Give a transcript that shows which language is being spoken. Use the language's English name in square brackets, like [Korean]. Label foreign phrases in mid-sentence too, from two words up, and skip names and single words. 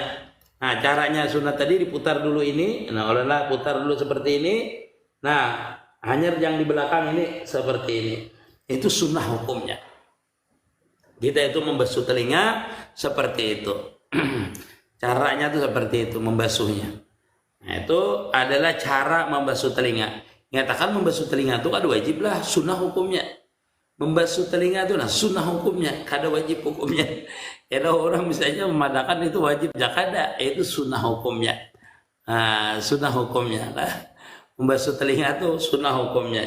[Indonesian] Nah, caranya sunat tadi diputar dulu ini. Nah, olehlah putar dulu seperti ini. Nah, hanya yang di belakang ini seperti ini. Itu sunnah hukumnya. Kita itu membasuh telinga seperti itu. Caranya itu seperti itu membasuhnya. Nah, itu adalah cara membasuh telinga. [Banjar] Nyatakan membasuh telinga itu kada wajib lah, sunnah hukumnya. Membasuh telinga itu nah sunnah hukumnya, kada wajib hukumnya. Ada orang misalnya memadakan itu wajib, jakada, itu sunnah hukumnya. [Indonesian] Nah, sunnah hukumnya lah. Membasuh telinga itu sunnah hukumnya.